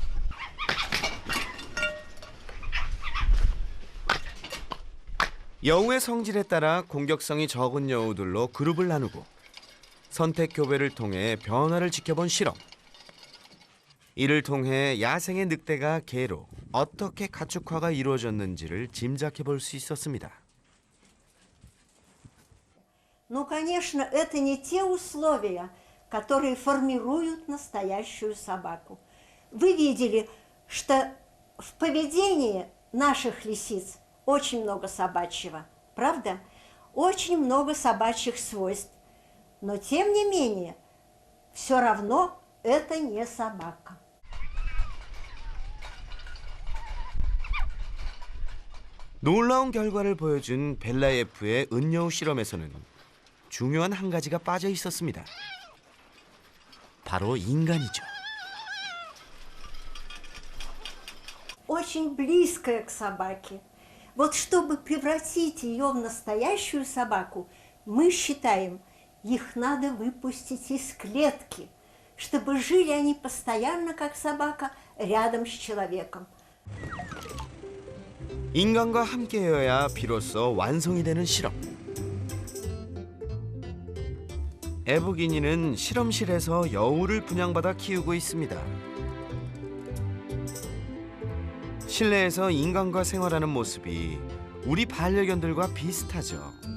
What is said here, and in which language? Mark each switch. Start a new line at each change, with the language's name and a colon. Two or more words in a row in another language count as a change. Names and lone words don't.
Korean: 여우의 성질에 따라 공격성이 적은 여우들로 그룹을 나누고 선택 교배를 통해 변화를 지켜본 실험. 이를 통해 야생의 늑대가 개로 어떻게 가축화가 이루어졌는지를 짐작해 볼 수 있었습니다.
Russian: Ну, конечно, это не те условия, которые формируют настоящую собаку. Вы видели, что в поведении наших лисиц очень много собачьего, правда? Очень много собачьих свойств. Но, тем не менее, все равно это не собака.
Korean: 놀라운 결과를 보여준 벨라예프의 은여우 실험에서는 중요한 한 가지가 빠져 있었습니다. 바로 인간이죠.
Russian: Очень близкая к собаке. Вот чтобы превратить ее в настоящую собаку, мы считаем, их надо выпустить из клетки, чтобы жили они постоянно, как собака, рядом с человеком.
Korean: 인간과 함께여야 비로소 완성이 되는 실험. 에브기니는 실험실에서 여우를 분양받아 키우고 있습니다. 실내에서 인간과 생활하는 모습이 우리 반려견들과 비슷하죠.